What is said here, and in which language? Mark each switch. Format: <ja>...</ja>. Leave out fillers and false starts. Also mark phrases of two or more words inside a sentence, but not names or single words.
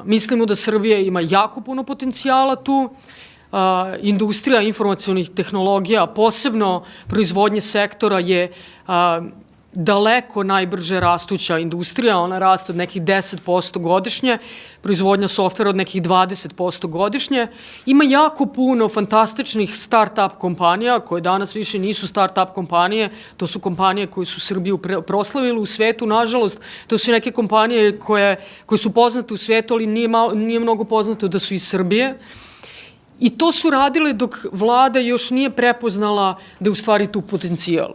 <sr>Mislimo da Srbija ima jako puno potencijala tu. Industrija informacionih tehnologija, posebno proizvodnje sektora je daleko najbrže rastuća industrija, ona raste od nekih 10% godišnje, proizvodnja softvera od nekih 20% godišnje. Ima jako puno fantastičnih start-up kompanija, koje danas više nisu start-up kompanije, to su kompanije koje su Srbiju proslavile u svetu, nažalost. To su neke kompanije koje su poznate u svetu, ali nije mnogo poznato da su iz Srbije. I to su radile dok vlada još nije prepoznala da je u stvari tu potencijal.</sr>